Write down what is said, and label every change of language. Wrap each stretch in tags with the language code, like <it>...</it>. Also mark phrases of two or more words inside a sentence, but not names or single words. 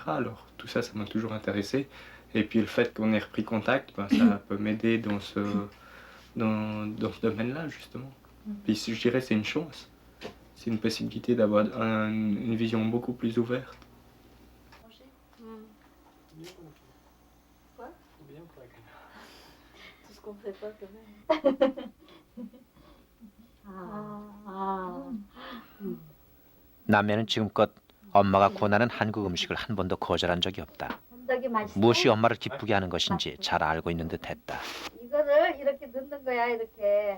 <fr>Alors tout ça, ça m'a toujours intéressé. Et puis le fait qu'on ait repris contact, ben, ça peut m'aider dans ce domaine-là, justement. Puis je dirais c'est une chance. C'est une possibilité d'avoir une vision beaucoup plus ouverte. Tout ce qu'on fait pas quand même.</fr> <ko>남매는 지금껏 엄마가 권하는 한국 음식을 한 번도 거절한 적이 없다. 건더기 맛있어? 무엇이 엄마를 기쁘게 하는 것인지 잘 알고 있는 듯했다. 이거를 이렇게 넣는 거야, 이렇게.</ko>